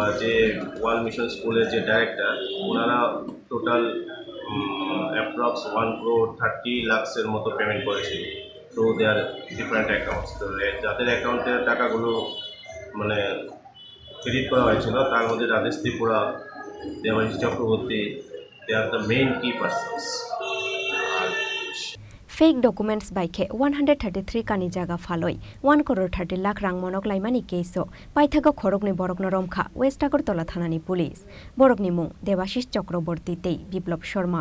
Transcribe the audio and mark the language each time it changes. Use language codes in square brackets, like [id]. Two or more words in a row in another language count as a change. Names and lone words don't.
[bn] যে ওয়াল মিশন স্কুলের যে ডাইরেক্টর, ওনারা [en] total approx [bn] 1.30 crore মতো পেমেন্ট করেছিল। [en] তো they are different accounts. [bn] তো যাদের অ্যাকাউন্টের টাকাগুলো মানে ক্রেডিট করা হয়েছিল, তার মধ্যে রাজেশ ত্রিপুরা, দেবাশিস চক্রবর্তী, [en] they are the main key persons. fake documents [trp] बाइखे 133 कानि जागा फालय 1.30 लाख रां मनोकलायमानि केसो पाइथागो खरगनि बरगनो रमखा वेस्ट आगरतला थानानि पुलिस। बरगनि मुं देबाशिस चक्रवर्ती तै बिप्लब शर्मा।